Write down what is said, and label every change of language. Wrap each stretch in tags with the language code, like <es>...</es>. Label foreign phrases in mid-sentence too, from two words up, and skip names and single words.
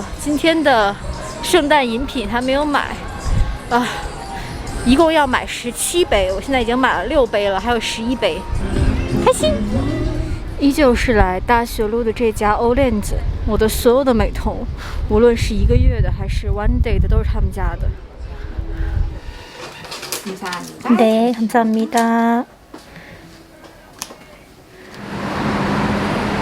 <zh>今天的圣诞饮品还没有买一共要买17杯，我现在已经买了6杯了，还有11杯，开心。依旧是来大学路的这家 Olens， 我的所有的美瞳，无论是1个月的还是</zh> <en>one day</en> <zh>的，都是他们家的。</zh> <ko>네，감사합니다。</ko>